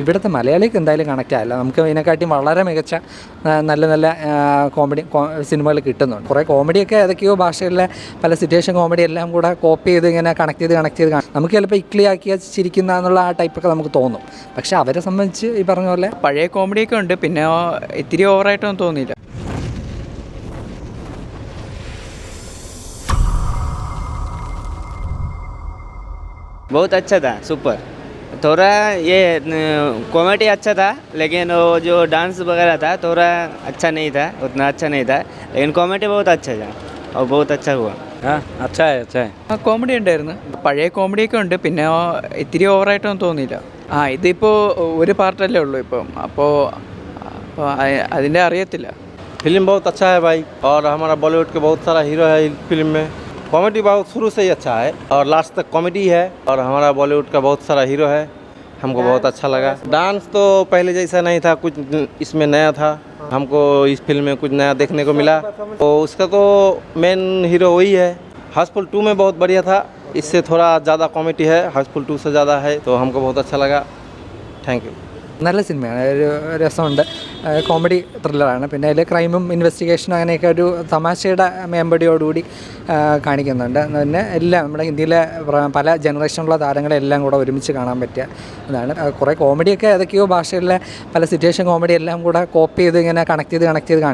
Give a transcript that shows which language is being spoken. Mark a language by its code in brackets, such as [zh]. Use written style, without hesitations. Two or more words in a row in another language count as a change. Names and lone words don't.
[ml] ഇവിടുത്തെ മലയാളിക്ക് എന്തായാലും കണക്റ്റ് ആയില്ല. നമുക്ക് ഇതിനെക്കാട്ടിയും വളരെ മികച്ച നല്ല നല്ല കോമഡി സിനിമകൾ കിട്ടുന്നുണ്ട്. കുറേ കോമഡിയൊക്കെ ഏതൊക്കെയോ ഭാഷകളിലെ പല സിറ്റുവേഷൻ കോമഡി എല്ലാം കൂടെ കോപ്പി ചെയ്ത് ഇങ്ങനെ കണക്ട് ചെയ്ത് നമുക്ക് ചിലപ്പോൾ ഇക്ലിയാക്കിയ ചിരിക്കുന്ന എന്നുള്ള ആ ടൈപ്പൊക്കെ നമുക്ക് തോന്നും. പക്ഷേ അവരെ സംബന്ധിച്ച് ഈ പറഞ്ഞ പോലെ പഴയ കോമഡിയൊക്കെ ഉണ്ട്, പിന്നെ ഇത്തിരി ഓവറായിട്ടൊന്നും തോന്നിയില്ല. [hi] बहुत अच्छा था, सुपर. थोड़ा ये कॉमेडी अच्छा था, लेकिन वो जो डांस वगैरह था थोड़ा अच्छा नहीं था, उतना अच्छा नहीं था, लेकिन कॉमेडी बहुत अच्छा था और बहुत अच्छा हुआ. हाँ अच्छा है. [ml] കോമഡി ഉണ്ടായിരുന്നു, പഴയ കോമഡിയൊക്കെ ഉണ്ട്, പിന്നെ ഇത്തിരി ഓവറായിട്ടൊന്നും തോന്നിയില്ല. ഇതിപ്പോൾ ഒരു പാർട്ടല്ലേ ഉള്ളൂ ഇപ്പം, അപ്പോൾ അതിൻ്റെ അറിയത്തില്ല. [hi] फिल्म बहुत अच्छा है भाई, और हमारा बॉलीवुड के बहुत सारा हीरो है इस फिल्म में. कॉमेडी बहुत शुरू से ही अच्छा है और लास्ट तक कॉमेडी है, और हमारा बॉलीवुड का बहुत सारा हीरो है, हमको बहुत अच्छा लगा. डांस तो पहले जैसा नहीं था, कुछ इसमें नया था, हमको इस फिल्म में कुछ नया देखने को मिला. तो उसका तो मेन हीरो वही है. हाउसफुल 2 में बहुत बढ़िया था, इससे थोड़ा ज़्यादा कॉमेडी है, हाउसफुल 2 से ज़्यादा है, तो हमको बहुत अच्छा लगा. [en] Thank you. [ml] നല്ല സിനിമയാണ്, ഒരു രസമുണ്ട്, കോമഡി ത്രില്ലറാണ്. പിന്നെ അതിൽ ക്രൈമും ഇൻവെസ്റ്റിഗേഷനും അങ്ങനെയൊക്കെ ഒരു തമാശയുടെ മേമ്പടിയോടുകൂടി കാണിക്കുന്നുണ്ട്. പിന്നെ എല്ലാം നമ്മുടെ ഹിന്ദിയിലെ പല ജനറേഷനിലുള്ള താരങ്ങളെല്ലാം കൂടെ ഒരുമിച്ച് കാണാൻ പറ്റിയ ഇതാണ്. കുറേ കോമഡിയൊക്കെ ഏതൊക്കെയോ ഭാഷകളിലെ പല സിറ്റുവേഷൻ കോമഡി എല്ലാം കൂടെ കോപ്പി ചെയ്ത് ഇങ്ങനെ കണക്ട് ചെയ്ത് കാണും.